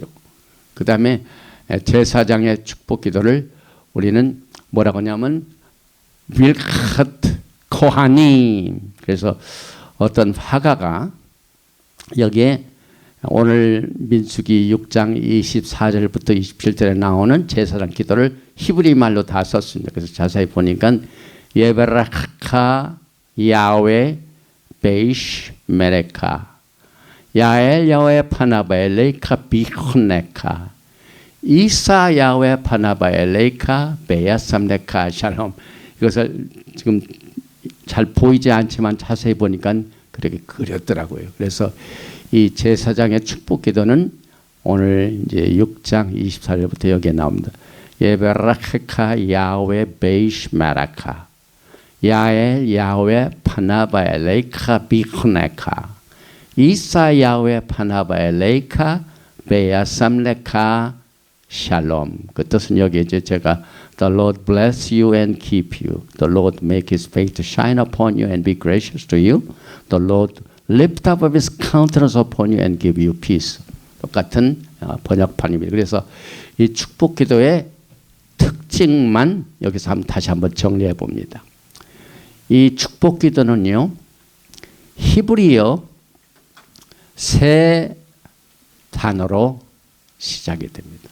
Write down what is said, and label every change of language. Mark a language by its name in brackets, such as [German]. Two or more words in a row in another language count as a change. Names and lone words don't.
[Korean] 그 다음에 제사장의 축복 기도를 우리는 뭐라고 하냐면 [Hebrew] ברכת כהנים. [Korean] 그래서 어떤 화가가 여기에 오늘 민수기 6장 24절부터 27절에 나오는 제사장 기도를 히브리 말로 다 썼습니다. 그래서 자세히 보니까 [Hebrew] יברכך יהוה וישמרך יאר יהוה פניו אליך ויחנך ישא יהוה פניו אליך וישם לך שלום. [Korean] 이것을 지금 잘 보이지 않지만 자세히 보니까 그렇게 그렸더라고요. 그래서 이 제사장의 축복 기도는 오늘 이제 6장 24절부터 여기에 나옵니다. [Hebrew] יברכך יהוה וישמרך יאר יהוה פניו אליך ויחנך ישא יהוה פניו אליך וישם לך שלום. [Korean] 그 뜻은 여기 이제 제가 [English] The Lord bless you and keep you. The Lord make His face to shine upon you and be gracious to you. The Lord lift up His countenance upon you and give you peace. [Korean] 똑같은 번역판입니다. 그래서 이 축복 기도의 특징만 여기서 다시 한번 정리해 봅니다. 이 축복 기도는요, 히브리어 세 단어로 시작이 됩니다.